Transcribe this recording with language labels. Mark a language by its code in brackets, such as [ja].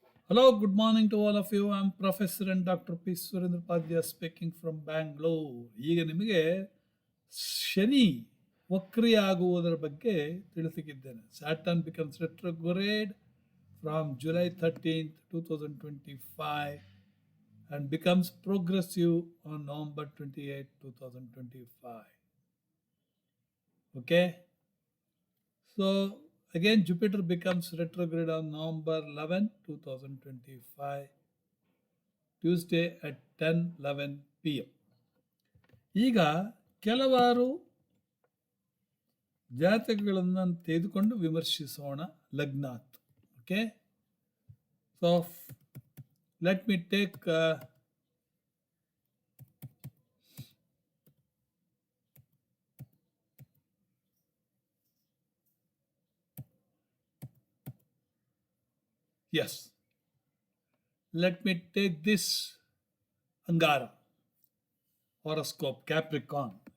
[en] Hello, good morning to all of you. I'm Professor and Dr. P. Surendra Padya speaking from Bangalore. [kn] ಈಗ ನಿಮಗೆ ಶನಿ ವಕ್ರಿಯಾಗುವುದರ ಬಗ್ಗೆ ತಿಳಿಸಿದ್ದೇನೆ. [en] Saturn becomes retrograde from July 13th, 2025 and becomes progressive on November 28th, 2025. Okay? So again, Jupiter becomes retrograde on November 11, 2025, Tuesday at 10:11 p.m. [kn] ಈಗ ಕೆಲವಾರು ಜಾತಕಗಳನ್ನು ತೆಗೆದುಕೊಂಡು ವಿಮರ್ಶಿಸೋಣ ಲಗ್ನಾತ್. [en] Okay, so let me take yes, let me take this Angara horoscope, Capricorn.